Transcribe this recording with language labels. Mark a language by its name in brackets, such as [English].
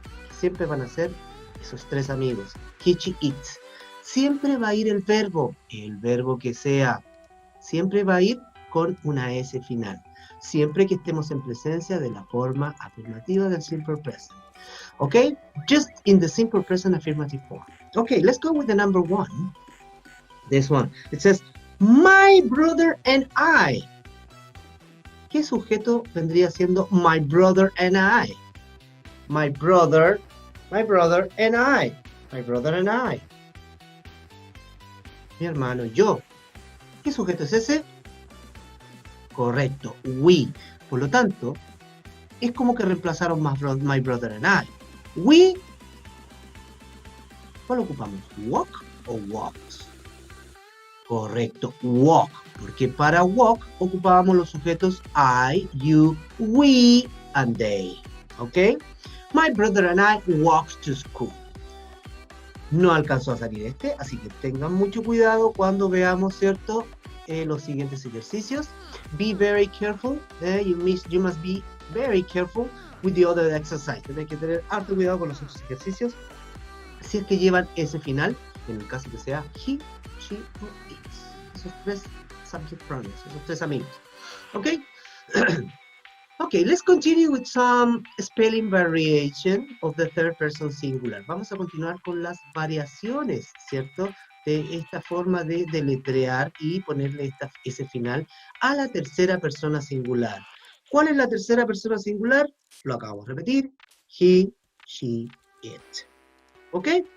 [Spanish] Siempre van a ser esos tres amigos. [English] He, she, it. [Spanish] Siempre va a ir el verbo que sea. Siempre va a ir con una S final. Siempre que estemos en presencia de la forma afirmativa del simple present. [English] Okay? Just in the simple present affirmative form. Okay, let's go with the number 1. This one. It says, my brother and I. [Spanish] ¿Qué sujeto vendría siendo [English] my brother and I? My brother and I. My brother and I. [Spanish] Mi hermano y yo. ¿Qué sujeto es ese? Correcto, we. Por lo tanto, es como que reemplazaron [English] my brother and I. [Spanish] We, ¿cuál ocupamos? [English] Walk o walks. Correcto, walk. [Spanish] Porque para walk ocupábamos los sujetos [English] I, you, we, and they. [Spanish] ¿Ok? [English] My brother and I walked to school. [Spanish] No alcanzó a salir este, así que tengan mucho cuidado cuando veamos, ¿cierto? Los siguientes ejercicios. [English] Be very careful. You must be very careful with the other exercise. [Spanish] Tienen que tener harto cuidado con los otros ejercicios. Si es que llevan ese final, en el caso que sea he, she o it. Esos tres subject pronouns, esos tres amigos. ¿Ok? [English] Okay, let's continue with some spelling variation of the third person singular. [Spanish] Vamos a continuar con las variaciones, ¿cierto? De esta forma de deletrear y ponerle ese final a la tercera persona singular. ¿Cuál es la tercera persona singular? Lo acabo de repetir. [English] He, she, it. [Spanish] ¿Ok?